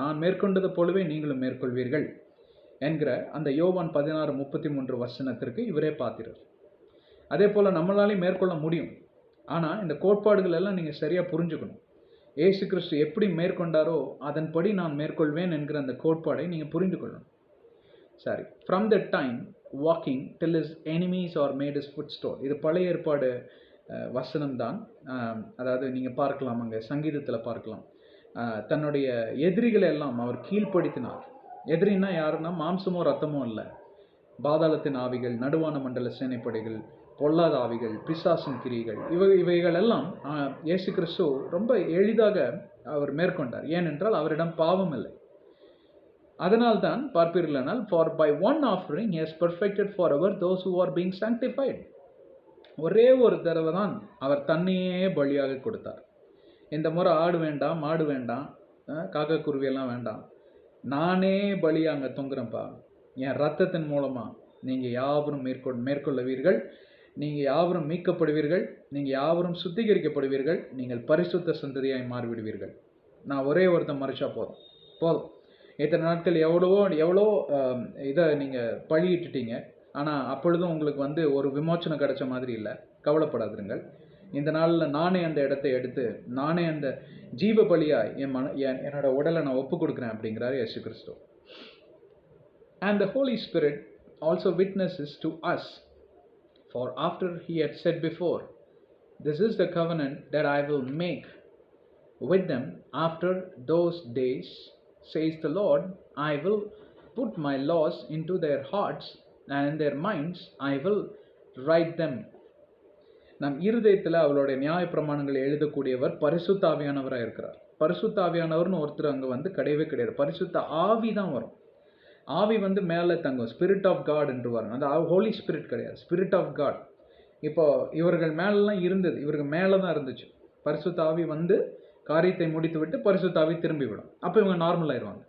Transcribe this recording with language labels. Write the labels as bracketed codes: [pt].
[ta] நான் மேற்கொண்டது போலவே நீங்களும் மேற்கொள்வீர்கள் என்கிற அந்த யோவான் 16:33 வசனத்திற்கு இவரே பாத்திரர். அதே போல் நம்மளாலையும் மேற்கொள்ள முடியும். ஆனால் இந்த கோட்பாடுகள் எல்லாம் நீங்கள் சரியாக புரிஞ்சுக்கணும். ஏசு கிறிஸ்து எப்படி மேற்கொண்டாரோ அதன்படி நான் மேற்கொள்வேன் என்கிற அந்த கோட்பாடை நீங்கள் புரிந்து கொள்ளணும். [en] சரி, from the time walking till his enemies are made his footstool. [ta] இது பழைய ஏற்பாடு வசனம்தான். அதாவது நீங்கள் பார்க்கலாம், அங்கே சங்கீதத்தில் பார்க்கலாம், தன்னுடைய எதிரிகளை எல்லாம் அவர் கீழ்ப்படுத்தினார். எதிரின்னா யாருன்னா மாம்சமோ ரத்தமோ இல்லை, பாதாளத்தின் ஆவிகள், நடுவான மண்டல சேனைப்படைகள், பொல்லாத ஆவிகள், பிசாசின் கிரிகள், இவைகள் எல்லாம் இயேசு கிறிஸ்து ரொம்ப எளிதாக அவர் மேற்கொண்டார். ஏனென்றால் அவரிடம் பாவம் இல்லை. அதனால்தான் பார்ப்பீர்களானால், [en] for by one offering he has perfected forever those who are being sanctified. [ta] ஒரே ஒரு தடவை தான் அவர் தன்னையே பலியாக கொடுத்தார். இந்த முறை ஆடு வேண்டாம், மாடு வேண்டாம், காக்கா குருவியெல்லாம் வேண்டாம், நானே பலியாக அங்கே தொங்குறேன்ப்பா, என் ரத்தத்தின் மூலமாக நீங்கள் யாவரும் மேற்கொள்ளுவீர்கள், நீங்கள் யாவரும் மீட்கப்படுவீர்கள், நீங்கள் யாவரும் சுத்திகரிக்கப்படுவீர்கள், நீங்கள் பரிசுத்த சந்ததியாய் மாறிவிடுவீர்கள். நான் ஒரே ஒருத்தன் மறைச்சா போதும். இத்தனை நாட்கள் எவ்வளோ இதை நீங்கள் பழியிட்டுட்டீங்க, ஆனால் அப்பொழுதும் உங்களுக்கு ஒரு விமோச்சனம் கிடைச்ச மாதிரி இல்லை. கவலைப்படாதுங்கள். இந்த நாளில் நானே அந்த இடத்தை எடுத்து நானே அந்த ஜீவ பலியாய் என்னோட உடலை நான் ஒப்பு கொடுக்குறேன் அப்படிங்கிறார் இயேசு கிறிஸ்து. [en] And the Holy Spirit also witnesses to us, for after he had said before, this is the covenant that I will make with them after those days, says the Lord, I will put my laws into their hearts and in their minds I will write them. [ta] நம் இருதயத்தில் அவளுடைய நியாய பிரமாணங்களை எழுதக்கூடியவர் பரிசுத்த ஆவியானவராக இருக்கிறார். பரிசுத்த ஆவியானவர்னு ஒருத்தர் அங்கே கிடையவே கிடையாது. பரிசுத்த ஆவி தான் வரும். ஆவி மேலே தங்கும், ஸ்பிரிட் ஆஃப் காட் என்று வரும். அந்த ஹோலி ஸ்பிரிட் கிடையாது, ஸ்பிரிட் ஆஃப் காட். இப்போ இவர்கள் மேலெலாம் இருந்தது, இவர்கள் மேலே தான் இருந்துச்சு. பரிசுத்த ஆவி காரியத்தை முடித்து விட்டு பரிசுத்த ஆவி திரும்பி விடும். அப்போ இவங்க நார்மல் ஆயிடுவாங்க.